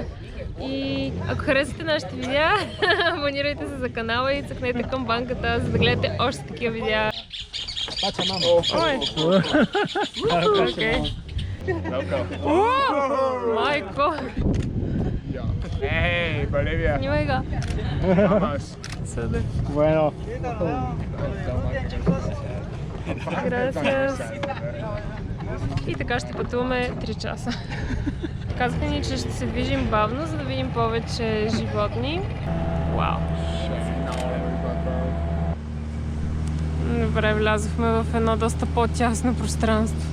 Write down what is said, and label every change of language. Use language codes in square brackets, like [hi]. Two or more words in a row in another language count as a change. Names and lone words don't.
[bg] И ако харесате нашите видеа, абонирайте се за канала и цъкнете камбанката, за да гледате още такива видеа. Ой! Окей. Майко! Hey, Bolivia. Снимай го! Vamos. Съда. Bueno. Gracias. И така ще пътуваме 3 часа. Казаха ни, че ще се движим бавно, за да видим повече животни. Вау! Добре, влязохме в едно доста по-тясно пространство.